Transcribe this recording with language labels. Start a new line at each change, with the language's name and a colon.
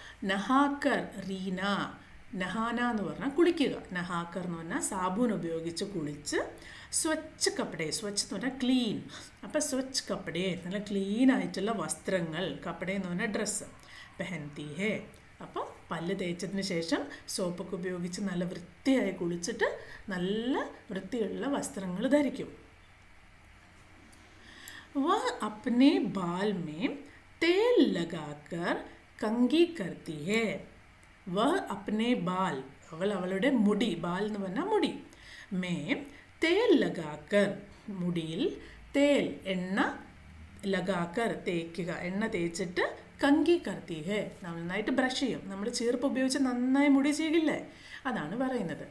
Malayalam: നഹാക്കർ റീന, നഹാന എന്ന് പറഞ്ഞാൽ കുളിക്കുക, നഹാക്കർ എന്ന് പറഞ്ഞാൽ സാബൂൻ ഉപയോഗിച്ച് കുളിച്ച്, സ്വച്ഛ കപ്പടെ, സ്വച്ഛ് എന്ന് പറഞ്ഞാൽ ക്ലീൻ. അപ്പോൾ സ്വച്ഛ് കപ്പടെ നല്ല ക്ലീൻ ആയിട്ടുള്ള വസ്ത്രങ്ങൾ, കപ്പടെ എന്ന് പറഞ്ഞാൽ ഡ്രസ്സ്, പെഹൻതി ഹേ. അപ്പോൾ പല്ല് തേച്ചതിന് ശേഷം സോപ്പൊക്കെ ഉപയോഗിച്ച് നല്ല വൃത്തിയായി കുളിച്ചിട്ട് നല്ല വൃത്തിയുള്ള വസ്ത്രങ്ങൾ ധരിക്കും.
Hindi: वह अपने बाल में तेल लगाकर कंघी करती है. वह अपने बाल
Malayalam: അവളുടെ മുടി, ബാൽ എന്ന് പറഞ്ഞാൽ മുടി, മേ തേൽ ലഗാക്കർ മുടിയിൽ, തേൽ എണ്ണ, ലഗാക്കർ തേക്കുക, എണ്ണ തേച്ചിട്ട്, കങ്കി കർത്തി ഹേ നന്നായിട്ട് ബ്രഷ് ചെയ്യും. നമ്മൾ ചീർപ്പ് ഉപയോഗിച്ച് നന്നായി മുടി ചെയ്യില്ലേ, അതാണ് പറയുന്നത്.